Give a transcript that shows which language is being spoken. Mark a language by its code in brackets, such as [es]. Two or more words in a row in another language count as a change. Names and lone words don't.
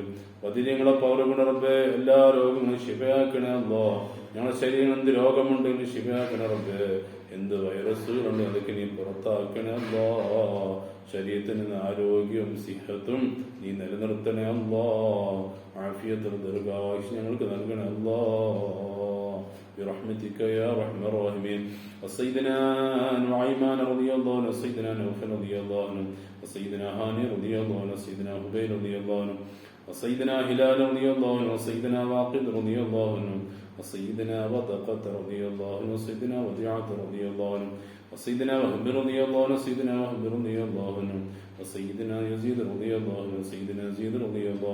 [ml] ബദരീങ്ങളെ പവർ കൊണ്ട് റബ്ബേ എല്ലാ രോഗങ്ങളും ശിഫയാക്കണേ അല്ലാ. ഞങ്ങളുടെ ശരീരം എന്ത് രോഗമുണ്ടെങ്കിലും ശിഫയാക്കണേ റബ്ബേ. എന്ത് വൈറസുകളുണ്ട് അതൊക്കെ നീ പുറത്താക്കണേ അല്ലാ. ശരീരത്തിന് ആരോഗ്യവും സിഹത്തും നീ നിലനിർത്തണേ അല്ലാ. ആഫിയത്തും ദീർഘായുസ്സും ഞങ്ങൾക്ക് നൽകണേ അല്ലാ. [ar] برحمتك يا أرحم الراحمين. وسيدنا نعيمان رضي الله عنه، وسيدنا نوفل رضي الله عنه، وسيدنا هاني رضي الله عنه، وسيدنا هبيل رضي الله عنه، وسيدنا هلال رضي الله عنه، وسيدنا واقد رضي الله عنه، وسيدنا وثقة رضي الله عنه، وسيدنا وديعة رضي الله عنه، وسيدنا وهب رضي الله عنه، وسيدنا وهب رضي الله عنه، وسيدنا يزيد رضي الله عنه، وسيدنا يزيد رضي الله